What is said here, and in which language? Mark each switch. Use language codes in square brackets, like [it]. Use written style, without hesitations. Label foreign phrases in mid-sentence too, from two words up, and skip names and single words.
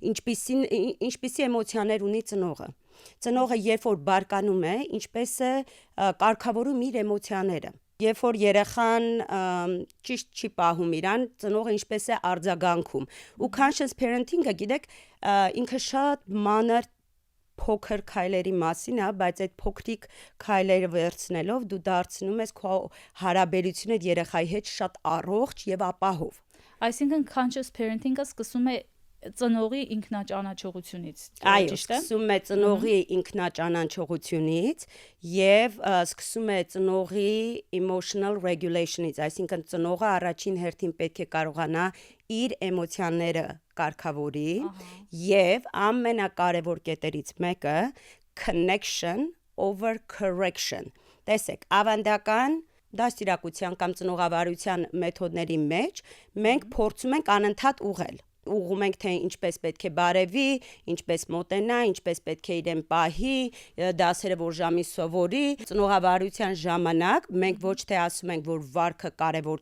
[hy] ինչպիսի էմոցիաներ ունի ծնողը երբ որ բարկանում է, ինչպես է կարգավորում իր էմոցիաները երբ որ երեխան ճիշտ չի պահում իրան, ծնողը ինչպես է արձագանքում ու [en] conscious parenting- [hy] ը գիտեք, ինքը շատ մանր փոքր քայլերի մասին է, բայց այդ փոքրիկ քայլերը վերցնելով դու դարձնում ես քո հարաբերությունը երեխայի հետ շատ առողջ եւ ապահով։ Այսինքն [en] conscious parenting- [hy] ը սկսում է ծնողի ինքնաճանաչողությունից, այո, սկսում է ծնողի ինքնաճանաչողությունից եւ սկսում է ծնողի [en] emotional regulation- [hy] ից, այսինքն ծնողը առաջին հերթին պետք է կարողանա իր էմոցիաները կարգավորի եւ ամենակարևոր կետերից մեկը [en] connection over correction։ [hy] Տեսեք, ավանդական դաստիարակության կամ ծնողավարության մեթոդների մեջ մենք փորձում ենք անընդհատ ուղղում ենք թե ինչպես պետք է բարևի, ինչպես մոտենա, ինչպես պետք է իրեն պահի, դասերը որ ժամի սովորի, ծնողավարության ժամանակ մենք ոչ թե ասում ենք, որ վարքը կարևոր